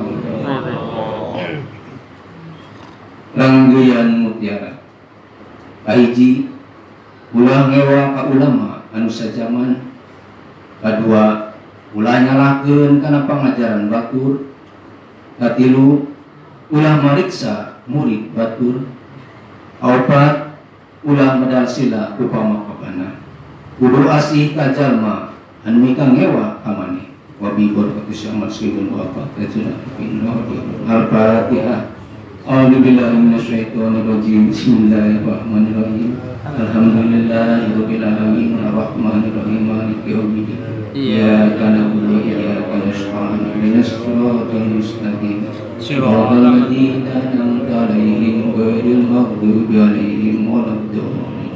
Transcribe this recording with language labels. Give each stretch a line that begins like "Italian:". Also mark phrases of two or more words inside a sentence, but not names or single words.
Sundanese: Ranggeyan mutiara kahiji ulah ngewa ka ulama anu sajaman, kadua ulah nyalahkeun kana pangajaran batur, katilu ulah mariksa murid batur, opat ulah medal sila upama kapana, kudu asih ka jalma anu mika ngewa ka maneh.
Arabic: وببركاته Syekh Ahmad Sohibul Wafa Tajul Arifin. Al-Fatihah. أعوذ بالله من الشيطان الرجيم. بسم الله الرحمن الرحيم. الحمد لله رب العالمين الرحمن الرحيم مالك يوم الدين. إياك نعبد وإياك نستعين. اهدنا الصراط المستقيم. صراط الذين أنعمت عليهم غير المغضوب عليهم ولا الضالين.